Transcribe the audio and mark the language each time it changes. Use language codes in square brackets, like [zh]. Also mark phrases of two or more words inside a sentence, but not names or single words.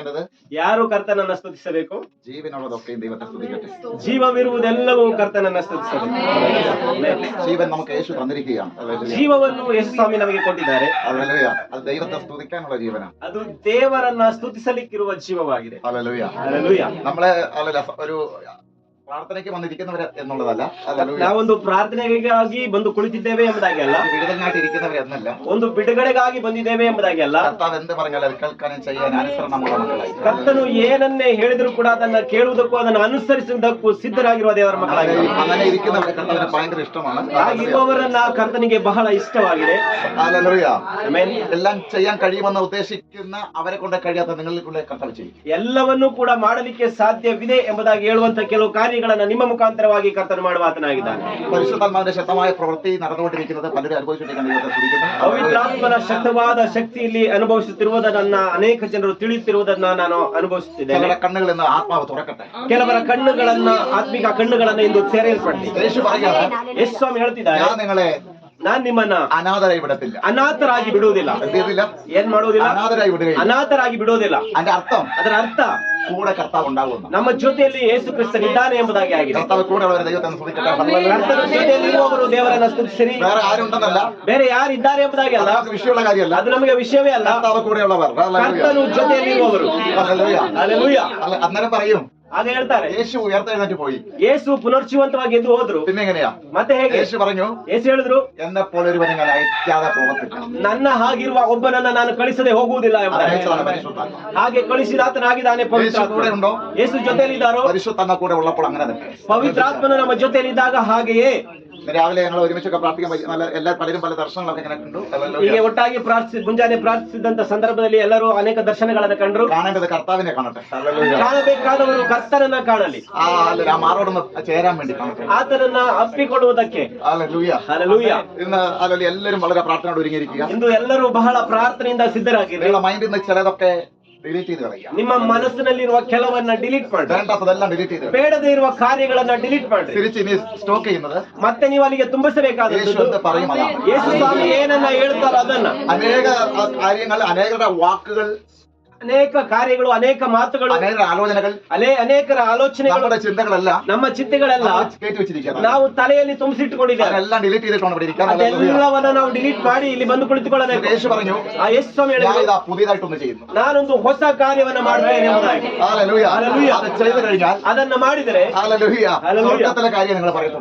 [kn] ಯಾರು ಕರ್ತನನ್ನ ಸ್ತುತಿಸಬೇಕು? [ml] ജീവനുള്ളതൊക്കെയും ദൈവത്തെ സ്തുതിക്കട്ടെ. [kn] ಜೀವವಿರುವುದೆಲ್ಲವೂ ಕರ್ತನನ್ನ ಸ್ತುತಿಸಬೇಕು. [ml] ജീവൻ നമുക്ക് യേശു തന്നിരിക്കുകയാണ്. ഹല്ലേലൂയ. [kn] ಜೀವವನ್ನು ಯೇಸು ಸ್ವಾಮಿ ನಮಗೆ ಕೊಟ್ಟಿದ್ದಾರೆ. [ml] ഹല്ലേലൂയ. അത് ദൈവത്തെ സ്തുതിക്കാനുള്ള ജീവനാണ്. [kn] ಅದು ದೇವರನ್ನ ಸ್ತುತಿಸಲಿಕ್ಕಿರುವ ಜೀವವಾಗಿದೆ. [ml] ഹല്ലേലൂയ. [kn] ಹಲ್ಲೆಲೂಯಾ. [ml] നമ്മളെ ഒരു പ്രാർത്ഥനയ്ക്ക് വന്നിരിക്കുന്നവർ എന്നുള്ളതല്ല. ഹല്ലേലൂയ. [kn] ನಾವೊಂದು ಪ್ರಾರ್ಥನೆಗಾಗಿ ಬಂದು ಕುಳಿತಿದ್ದೇವೆ ಎಂಬುದಾಗಿ ಅಲ್ಲ, [ml] വിടുതലിനായിട്ട് ഇരിക്കുന്നവർ എന്നല്ല, [kn] ಒಂದು ಬಿಡುಗಡೆಗಾಗಿ ಬಂದಿದ್ದೇವೆ ಎಂಬುದಾಗಿ ಅಲ್ಲ. [ml] കർത്താവ് എന്ത് പറഞ്ഞാൽ അത് കേൾക്കാനും ചെയ്യാൻ അനുസരണമുള്ള മക്കളായി. [kn] ಕರ್ತನು ಏನನ್ನೇ ಹೇಳಿದ್ರು ಕೂಡ ಅದನ್ನ ಕೇಳುವುದಕ್ಕೂ ಅದನ್ನು ಅನುಸರಿಸುವುದಕ್ಕೂ ಸಿದ್ಧರಾಗಿರುವ ದೇವರ ಮಕ್ಕಳಾಗಿ [ml] അങ്ങനെ ഇരിക്കുന്നവരെ കർത്താവിന് ഭയങ്കര ഇഷ്ടമാണ്. [kn] ಆಗಿರುವವರನ್ನ ಕರ್ತನಿಗೆ ಬಹಳ ಇಷ್ಟವಾಗಿದೆ. [ml] ഹല്ലേലൂയ. [kn] ಆಮೆನ್. [ml] എല്ലാം ചെയ്യാൻ കഴിയുമെന്ന് ഉദ്ദേശിക്കുന്ന അവരെ കൊണ്ട് കഴിയാത്ത നിങ്ങളിൽ കൊണ്ട് കർത്താവ് ചെയ്യും. [kn] ಎಲ್ಲವನ್ನೂ ಕೂಡ ಮಾಡಲಿಕ್ಕೆ ಸಾಧ್ಯವಿದೆ ಎಂಬುದಾಗಿ ಹೇಳುವಂತ ಕೆಲವು ಕಾರ್ಯಗಳನ್ನ ನಿಮ್ಮ ಮುಖಾಂತರವಾಗಿ ಕರ್ತನು ಮಾಡುವ ಆತನಾಗಿದ್ದಾನೆ. [ml] പരിശുദ്ധാത്മാവിന്റെ ശക്തമായ പ്രവൃത്തി നടന്നുകൊണ്ടിരിക്കുന്നത് പലരും അനുഭവിച്ചിരിക്കുന്ന ദൈവത്തെ സ്തുതിക്കുന്നു. [kn] ಪವಿತ್ರಾತ್ಮನ ಶಕ್ತವಾದ ಶಕ್ತಿಯಲ್ಲಿ ಅನುಭವಿಸುತ್ತಿರುವುದನ್ನ ಅನೇಕ ಜನರು ತಿಳಿಯುತ್ತಿರುವುದನ್ನ ನಾನು ಅನುಭವಿಸುತ್ತಿದ್ದೇನೆ. [ml] ചിലരുടെ കണ്ണുകളിൽ നിന്ന് ആത്മാവ് തുറക്കട്ടെ. [kn] ಕೆಲವರ ಕಣ್ಣುಗಳನ್ನ, ಆತ್ಮಿಕ ಕಣ್ಣುಗಳನ್ನ ಇಂದು ತೆರೆಯಲ್ಪಡಲಿ. [ml] യേശു പറയുകയാണ്, [kn] ಯೇಸು ಸ್ವಾಮಿ ಹೇಳ್ತಿದ್ದಾರೆ, [ml] ഞാൻ നിങ്ങളെ [kn] ನಾನ್ ನಿಮ್ಮನ್ನ [ml] അനാഥരായി വിടത്തില്ല. [kn] ಅನಾಥರಾಗಿ ಬಿಡುವುದಿಲ್ಲ. [ml] എന്ത് ചെയ്തില്ല? [kn] ಏನ್ ಮಾಡುವುದಿಲ್ಲ? [ml] അനാഥരായി വിടുകയില്ല. [kn] ಅನಾಥರಾಗಿ ಬಿಡುವುದಿಲ್ಲ. [ml] അതിന്റെ അർത്ഥം [kn] ಅದರ ಅರ್ಥ [ml] കൂടെ കർത്താവ് ഉണ്ടാകുന്നു. [kn] ನಮ್ಮ ಜೊತೆಯಲ್ಲಿ ಯೇಸು ಕ್ರಿಸ್ತನಿದ್ದಾನೆ ಎಂಬುದಾಗಿ ಆಗಿದೆ. [ml] കർത്താവ് കൂടെ ഉള്ളവരെ ദൈവത്തെ സ്തുതിക്കട്ടെ. [kn] ಕರ್ತನ ಜೊತೆಯಲ್ಲಿ ಇರುವವರು ದೇವರನ್ನ ಸ್ತುತಿಸಿರಿ. [ml] വേറെ ആരുണ്ടെന്നല്ല, [kn] ಬೇರೆ ಯಾರಿದ್ದಾರೆ ಎಂಬುದಾಗಿ ಅಲ್ಲ, [ml] നമുക്ക് വിഷയമുള്ള കാര്യമല്ല. [kn] ಅದು ನಮಗೆ ವಿಷಯವೇ ಅಲ್ಲ. [ml] കർത്താവ് കൂടെയുള്ളവർ. [kn] ಕರ್ತನು ಜೊತೆಯಲ್ಲಿ ಇರುವವರು. [ml] ഹല്ലേലൂയ. [kn] ಹಲ್ಲೆಲೂಯಾ. [ml] അന്നേരം പറയും, [kn] ಆಗ ಹೇಳ್ತಾರೆ, [ml] യേശു ഉയർത്തെഴുന്നേറ്റ് പോയി. [kn] ಯೇಸು ಪುನರ್ಜೀವಂತವಾಗಿ ಎದ್ದು ಹೋದ್ರು. [ml] പിന്നെ എങ്ങനെയാ? [kn] ಮತ್ತೆ ಹೇಗೆ? [ml] യേശു പറഞ്ഞു, [kn] ಯೇಸು ಹೇಳಿದ್ರು, [ml] എന്നെ പോലെ ഒരുവനെ ഞാൻ അയക്കാതെ പോകത്തില്ല. [kn] ನನ್ನ ಹಾಗಿರುವ ಒಬ್ಬನನ್ನ ನಾನು ಕಳಿಸದೆ ಹೋಗುವುದಿಲ್ಲ ಎಂಬುದಾಗಿ. [ml] അയച്ചതാണ് പരിശുദ്ധാത്മ. [kn] ಹಾಗೆ ಕಳಿಸಿದಾತನಾಗಿದ್ದಾನೆ [ml] യേശു [kn] ಪವಿತ್ರಾತ್ಮ. [ml] കൂടെ ഉണ്ടോ? [kn] ಯೇಸು ಜೊತೆಯಲ್ಲಿ ಇದ್ದಾರೋ? [ml] പരിശുദ്ധാത്മ കൂടെ ഉള്ളപ്പോൾ അങ്ങനെ തന്നെ. [kn] ಪವಿತ್ರಾತ್ಮನು ನಮ್ಮ ಜೊತೆಯಲ್ಲಿ ಇದ್ದಾಗ ಹಾಗೆಯೇ. [ml] രാവിലെ ഞങ്ങൾ ഒരുമിച്ചൊക്കെ പ്രാർത്ഥിക്കാൻ പലരും പല ദർശനങ്ങളൊക്കെ ഇങ്ങനെ കണ്ടു. [kn] ಹೀಗೆ ಒಟ್ಟಾಗಿ ಮುಂಜಾನೆ ಪ್ರಾರ್ಥಿಸಿದಂತ ಸಂದರ್ಭದಲ್ಲಿ ಎಲ್ಲರೂ ಅನೇಕ ದರ್ಶನಗಳನ್ನು ಕಂಡ್ರು. [ml] കാണേണ്ടത് കർത്താവിനെ കാണട്ടെ. [kn] ಕಾಣಬೇಕಾದವರು ಕರ್ತನನ್ನ ಕಾಣಲಿ. [ml] ആ മാറോടൊന്ന് ചേരാൻ വേണ്ടി കാണട്ടെ. [kn] ಆತನನ್ನ ಅಪ್ಪಿಕೊಡುವುದಕ್ಕೆ. [ml] ഹല്ലേലൂയ. [kn] ಹಲ್ಲೆಲೂಯಾ. [ml] ഇന്ന് എല്ലാവരും വളരെ പ്രാർത്ഥനയോട് ഒരുങ്ങിയിരിക്കുക. [kn] ಇಂದು ಎಲ್ಲರೂ ಬಹಳ ಪ್ರಾರ್ಥನೆಯಿಂದ ಸಿದ್ಧರಾಗಿರಿ. [ml] നിങ്ങളുടെ മൈൻഡിൽ നിന്ന് ചിലതൊക്കെ ഡിലീറ്റ് ചെയ്ത് കളയുക. [kn] ನಿಮ್ಮ ಮನಸ್ಸಿನಲ್ಲಿರುವ ಕೆಲವನ್ನ ಡಿಲೀಟ್ ಮಾಡಿ, [ml] വേണ്ടാത്തതെല്ലാം ഡിലീറ്റ് ചെയ്ത് [kn] ಬೇಡದೇ ಇರುವ ಕಾರ್ಯಗಳನ್ನ ಡಿಲೀಟ್ ಮಾಡಿ. [ml] തിരിച്ച് ഇനി സ്റ്റോക്ക് ചെയ്യുന്നത് [kn] ಮತ್ತೆ ನೀವು ಅಲ್ಲಿಗೆ ತುಂಬಿಸಬೇಕಾದದ್ದು [ml] യേശു എന്ത് പറയും അതാണ്. [kn] ಯೇಸು ಸ್ವಾಮಿ ಏನನ್ನ ಹೇಳ್ತಾರೋ ಅದನ್ನ. [ml] അനേക കാര്യങ്ങൾ, അനേകരുടെ വാക്കുകൾ, [kn] ಅನೇಕ ಕಾರ್ಯಗಳು, ಅನೇಕ ಮಾತುಗಳು, [ml] അനേക ആലോചനകൾ, [kn] ಅನೇಕರ ಆಲೋಚನೆಗಳು, [ml] നമ്മുടെ ചിന്തകളെല്ലാം [kn] ನಮ್ಮ ಚಿಂತೆಗಳೆಲ್ಲ [ml] കയറ്റി വെച്ചിരിക്കുകയാണ്. [kn] ನಾವು ತಲೆಯಲ್ಲಿ ತುಂಬಿಸಿಟ್ಟುಕೊಂಡಿದ್ದೇವೆ. [ml] അതെല്ലാം ഡിലീറ്റ് ചെയ്തിട്ടാണ് ഇവിടെ ഇരിക്കാൻ. [kn] ಅದೆಲ್ಲವನ್ನ ನಾವು ಡಿಲೀಟ್ ಮಾಡಿ ಇಲ್ಲಿ ಬಂದು ಕುಳಿತುಕೊಳ್ಳಬೇಕು. [ml] യേശു പറഞ്ഞു, [kn] ಆ ಯೇಸು ಸ್ವಾಮಿ [ml] ഞാൻ [kn] ಹೇಳಿದ್ರು, [ml] ഇതാ പുതിയതായിട്ടൊന്ന് ചെയ്യുന്നു. [kn] ನಾನೊಂದು ಹೊಸ ಕಾರ್ಯವನ್ನ ಮಾಡ್ತೇನೆ ಎಂಬುದಾಗಿ. [ml] ഹല്ലേലൂയ. ഹല്ലേലൂയ. അത് ചെയ്തു കഴിഞ്ഞാൽ [kn] ಅದನ್ನ ಮಾಡಿದರೆ [ml] ഹല്ലേലൂയ, ഹല്ലേലൂയ, സ്വർഗ്ഗത്തിലെ കാര്യം നിങ്ങൾ പറയുന്നു.